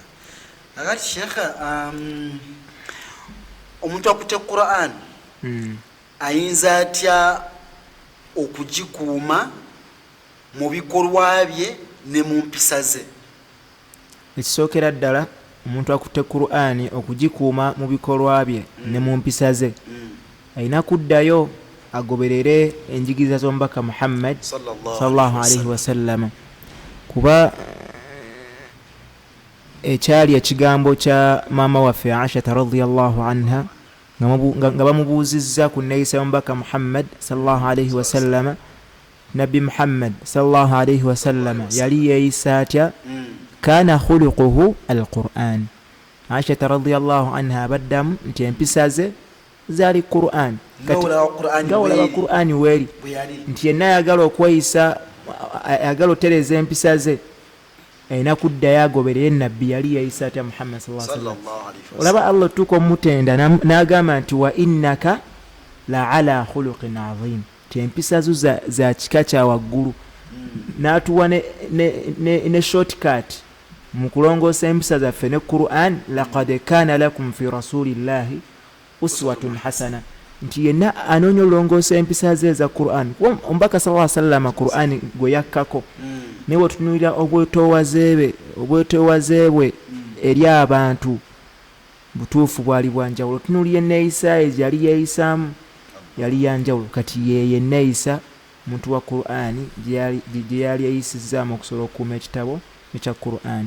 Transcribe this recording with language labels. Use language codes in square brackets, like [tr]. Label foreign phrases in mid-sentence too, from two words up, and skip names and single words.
[lg] Nakati Sheikh, omuntu akutte Qur'an ayinza atya okugikuuma mu bikolwa bye ne mu mpisa ze? Ekisookera ddala omuntu akutte Qur'ani okugikuuma mu bikolwa bye ne mu mpisa ze alina kuddayo agoberere enjigiriza z'omubaka Muhammad [ar] صلى الله عليه وسلم, [lg] kuba ekyali ekigambo kya maama waffe Aisha [ar] رضي الله عنها [lg] nga bamubuuzizza ku nneeyisa y'omubaka Muhammad [ar] صلى الله عليه وسلم. [lg] Nabbi Muhammad [ar] صلى الله عليه وسلم [lg] yali yeeyisa atya? [ar] كان خلقه القرآن. [lg] Aisha [ar] رضي الله عنها [lg] baddamu nti empisa ze zaali Qur'an. Nga olaba Qur'ani weeri, nti yenna ayagala okweyisa, ayagala otereeza empisa ze, alina kuddayo agoberere nabbi yali yeeyisa atya Muhammad [ar] صلى الله عليه وسلم. [lg] Olaba Allah tuuka omutenda n'agamba nti [ar] وإنك لعلى خلق عظيم, [lg] ti empisa zo za kika kya waggulu. N'atuwa ne shortcut mu kulongoosa empisa zaffe ne Qur'an. [ar] لقد كان لكم في رسول الله أسوة حسنة, [lg] nti yenna anoonya olongoosa empisa ze za Qur'an. Omubaka [ar] صلى الله عليه وسلم [lg] Qur'an gwe yakkako, naye wetunuulira obwetoowaze bwe eri abantu butuufu bwali bwanjawulo. Tunuulira enneeyisa yali yeeyisaamu yali yanjawulo. Kati yeye enneeyisa omuntu wa Qur'ani gye yali eyisizaamu okusobola okukuuma ekitabo ekya Qur'ani.